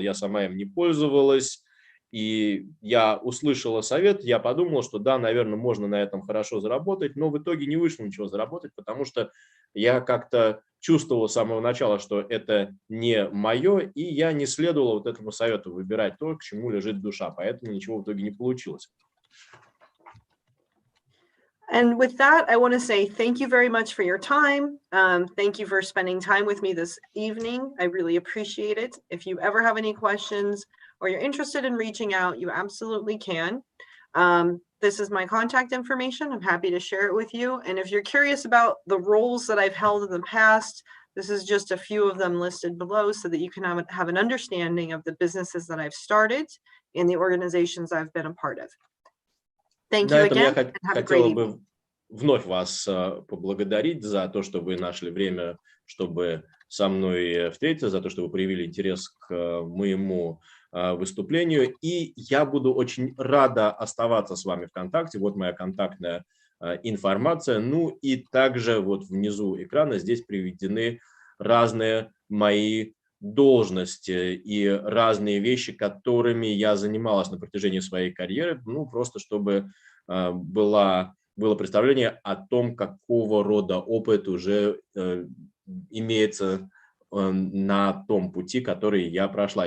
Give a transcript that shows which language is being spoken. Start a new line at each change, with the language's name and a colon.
Russian: Я сама им не пользовалась. И я услышала совет, я подумала, что да, наверное, можно на этом хорошо заработать, но в итоге не вышло ничего заработать, потому что я как-то чувствовал с самого начала, что это не мое, и я не следовал вот этому совету выбирать то, к чему лежит душа, поэтому ничего в итоге не получилось.
English: And with that, I want to say thank you very much for your time. Thank you for spending time with me this evening. I really appreciate it. If you ever have any questions or you're interested in reaching out, you absolutely can. This is my contact information. I'm happy to share it with you. And if you're curious about the roles that I've held in the past, this is just a few of them listed below so that you can have an understanding of the businesses that I've started and the organizations I've been a part of. Thank you again, and have a great evening.
Russian: Вновь вас поблагодарить за то, что вы нашли время, чтобы со мной встретиться, за то, что вы проявили интерес к моему выступлению. И я буду очень рада оставаться с вами в контакте. Вот моя контактная информация. Ну и также вот внизу экрана здесь приведены разные мои должности и разные вещи, которыми я занималась на протяжении своей карьеры, ну, просто чтобы было представление о том, какого рода опыт уже имеется на том пути, который я прошла.